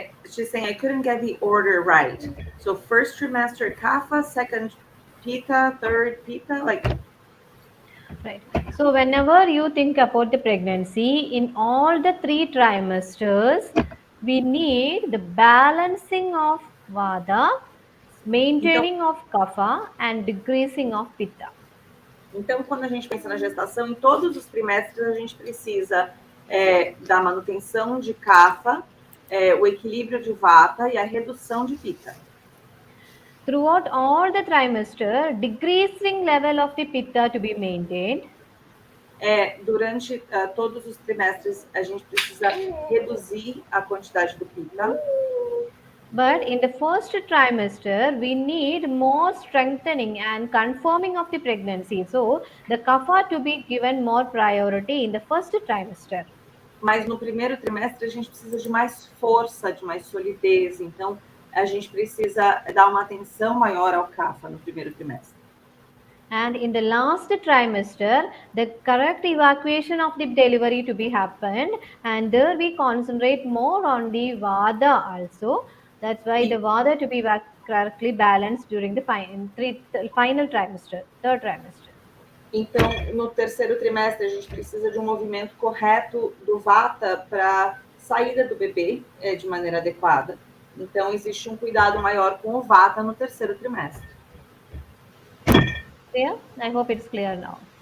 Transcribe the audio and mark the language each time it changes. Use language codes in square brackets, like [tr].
[en] She's saying I couldn't get the order right. So first trimester Kapha, second Pitta, third Pitta, like. Right. So whenever you think about the pregnancy, in all the 3 trimesters, we need the balancing of Vata, maintaining of Kapha, and decreasing of Pitta. [pt] Então, quando a gente pensa na gestação, em todos os trimestres a gente precisa da manutenção de Kapha, o equilíbrio de Vata e a redução de Pitta. [en] Throughout all the trimester, decreasing level of the Pitta to be maintained. [pt] Durante todos os trimestres, a gente precisa reduzir a quantidade do Pitta. [en] But in the first trimester, we need more strengthening and confirming of the pregnancy. So, the Kapha to be given more priority in the first trimester. [pt] Mas no primeiro trimestre, a gente precisa de mais força, de mais solidez. Então, a gente precisa dar uma atenção maior ao Kapha no primeiro trimestre. [en] And in the last trimester, the correct evacuation of the delivery to be happened. And there we concentrate more on the Vata also. That's why the Vata to be correctly balanced during the final trimester, third trimester. [pt] Então, no terceiro trimestre, a gente precisa de um movimento correto do Vata para saída do bebê de maneira adequada. Então, existe um cuidado maior com o Vata no terceiro trimestre. [en] Clear? I hope it's clear now.